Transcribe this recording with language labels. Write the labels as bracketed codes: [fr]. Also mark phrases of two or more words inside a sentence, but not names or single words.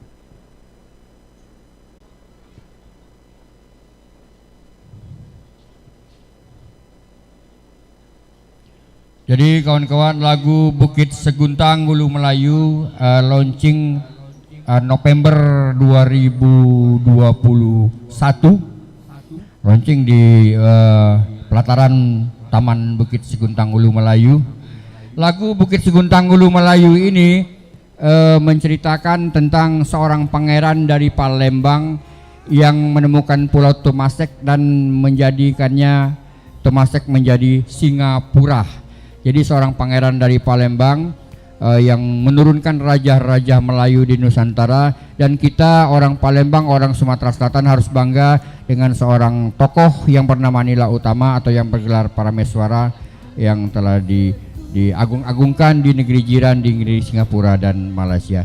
[id] Jadi kawan-kawan, lagu Bukit Seguntang Ulu Melayu launching November 2021, launching di pelataran Taman Bukit Seguntang Ulu Melayu. Lagu Bukit Seguntang Ulu Melayu ini menceritakan tentang seorang pangeran dari Palembang yang menemukan Pulau Tomasek dan menjadikannya Tomasek menjadi Singapura. Jadi seorang pangeran dari Palembang yang menurunkan raja-raja Melayu di Nusantara, dan kita orang Palembang, orang Sumatera Selatan harus bangga dengan seorang tokoh yang bernama Nila Utama atau yang bergelar Parameswara yang telah diagung-agungkan di negeri jiran, di negeri Singapura dan Malaysia.